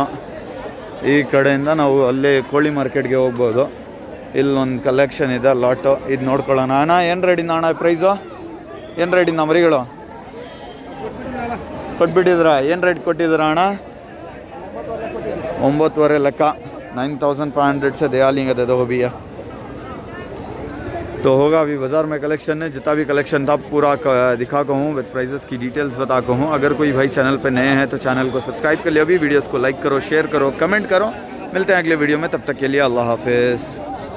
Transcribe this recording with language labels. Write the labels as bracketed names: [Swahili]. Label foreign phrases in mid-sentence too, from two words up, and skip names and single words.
[Kannada] ಈ ಕಡೆಯಿಂದ ನಾವು ಅಲ್ಲಿ ಕೋಳಿ ಮಾರ್ಕೆಟ್ಗೆ ಹೋಗ್ಬೋದು. ಇಲ್ಲೊಂದು ಕಲೆಕ್ಷನ್ ಇದೆ ಲಾಟು, ಇದು ನೋಡ್ಕೊಳ್ಳೋಣ. ಅಣ್ಣ ಏನು ರೇಟಿಂದ ಅಣ್ಣ ಪ್ರೈಸು? ಏನು ರೇಟಿಂದ ಮರಿಗಳು ಕೊಟ್ಬಿಟ್ಟಿದ್ರಾ? ಏನು ರೇಟ್ ಕೊಟ್ಟಿದ್ದೀರಾ ಅಣ್ಣ? 9,500 ಲೆಕ್ಕ. [Hindi] 9,500 से दया लेंगे दे दो भैया. तो होगा अभी बाज़ार में कलेक्शन है. जितना भी कलेक्शन था पूरा दिखा को हूँ, [English] with prices [Hindi] की डिटेल्स बता को हूँ. अगर कोई भाई चैनल पे नए हैं तो चैनल को सब्सक्राइब कर लियो. अभी वीडियोस को लाइक करो, शेयर करो, कमेंट करो. मिलते हैं अगले वीडियो में. तब तक के लिए अल्लाह हाफिज़.